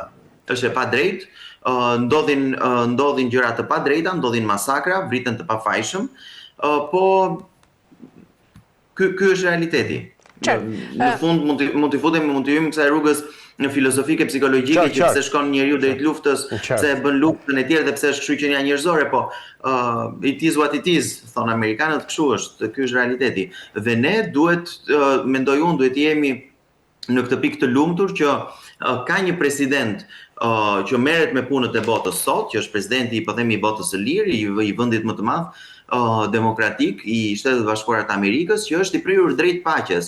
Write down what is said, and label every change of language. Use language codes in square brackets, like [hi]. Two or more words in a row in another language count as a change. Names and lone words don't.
[sq] Është e padrejtë, ndodhin gjëra të padrejta, ndodhin masakra, vriten të pafajshëm, po ky është realiteti. Në fund mund t'i hyjmë kësaj rrugës në filozofike psikologjike që pse shkon njeriu drejt luftës, pse bën luftën e tjerë dhe pse është shqyrqenia njerëzore, po [en] it is what it is, [sq] thonë amerikanët, kështu është, ky është realiteti. Dhe ne duhet, mendoj unë, duhet jemi në këtë pikë të lumtur që ka një president që merret me punët e botës sot, që është presidenti, po themi, i botës së lirë, i vendit më të madh demokratik i Shtetet Bashkuara të Amerikës, që është i prirur drejt paqes.